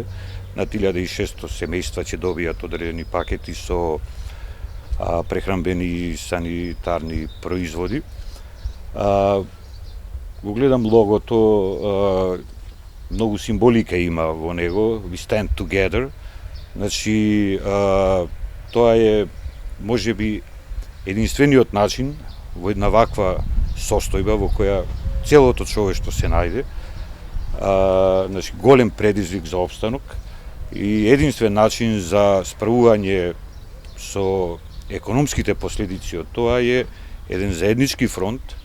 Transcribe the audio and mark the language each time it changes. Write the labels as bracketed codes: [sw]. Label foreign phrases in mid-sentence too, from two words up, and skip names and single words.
[mk] На 1600 семејства ќе добијат одредени пакети со прехранбени и санитарни производи. Го гледам логото, многу символика има во него, [en] we stand together. [mk] Значи, тоа е можеби единствениот начин во една ваква состојба во која целото човештво се најде, значи голем предизвик за опстанок и единствен начин за справување со економските последици од тоа е еден заеднички фронт